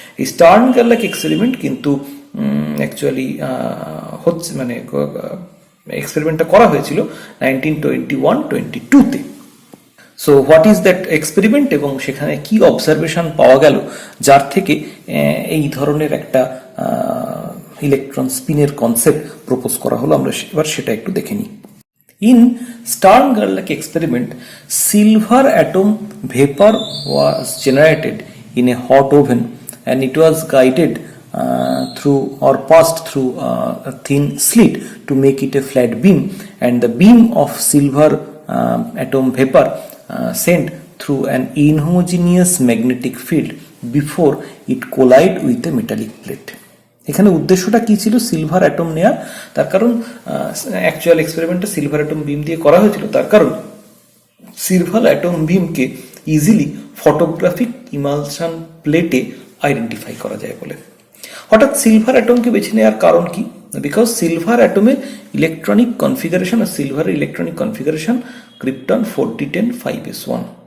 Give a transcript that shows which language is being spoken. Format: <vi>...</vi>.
<bn>এই স্টার্ন-গার্লাক এক্সপেরিমেন্ট কিন্তু অ্যাকচুয়ালি হচ্ছে মানে এক্সপেরিমেন্টটা করা হয়েছিল 1921-22-তে।</bn> <en>so what is that experiment</en> <bn>এবং সেখানে কি অবজারভেশন পাওয়া গেল যার থেকে এই ধরনের একটা ইলেকট্রন স্পিনের কনসেপ্ট প্রপোজ করা হলো, আমরা এবার সেটা একটু দেখে নিই।</bn> <en>In Stern-Gerlach experiment, silver atom vapor was generated in a hot oven and it was guided through or passed through a thin slit to make it a flat beam, and the beam of silver atom vapor sent through an inhomogeneous magnetic field before it collide with a metallic plate.</en> <bn>এখানে উদ্দেশ্যটা কি ছিল? Silver atom নেওয়া। তার কারণ actual এক্সপেরিমেন্টটা silver atom বিম দিয়ে করা হয়েছিল, তার কারণ silver atom বিমকে easily photographic emulsion প্লেটে আইডেন্টিফাই করা যায় বলে। হঠাৎ সিলভার অ্যাটমকে বেছে নেওয়ার কারণ কি? বিকজ সিলভার অ্যাটমের ইলেকট্রনিক কনফিগারেশন আর সিলভারের electronic configuration krypton 4d10 5s1।</bn>